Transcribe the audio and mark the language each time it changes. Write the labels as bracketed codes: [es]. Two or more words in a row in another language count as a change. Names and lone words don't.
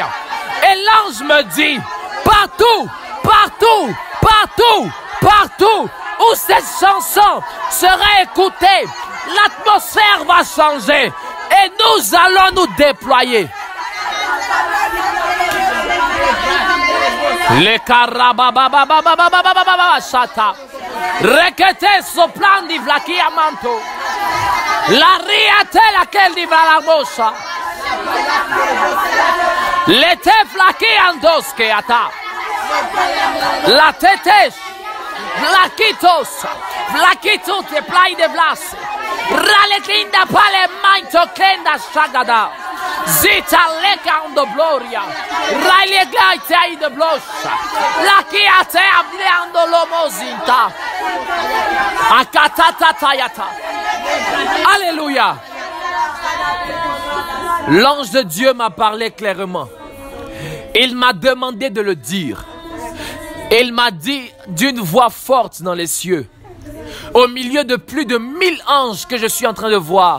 [fr] Et l'ange me dit, partout, partout, partout, partout où cette chanson sera écoutée, l'atmosphère va changer. Et nous allons nous déployer. Le carabababababababababababa chata. Rekete soplandi vlakia manto. La riate laquelle di valamosa. Le te flakiandoske ata. La tetes. Vlakitos. Vlakitos te plai de vlas. Raletinda pale manto kenda shagada. Zita leka ando gloria. Raile gaite ai de blosha. La kiate ableando lomozinta. Akatata tayata. Alléluia. L'ange de Dieu m'a parlé clairement. Il m'a demandé de le dire. Il m'a dit d'une voix forte dans les cieux, au milieu de plus de 1000 anges que je suis en train de voir.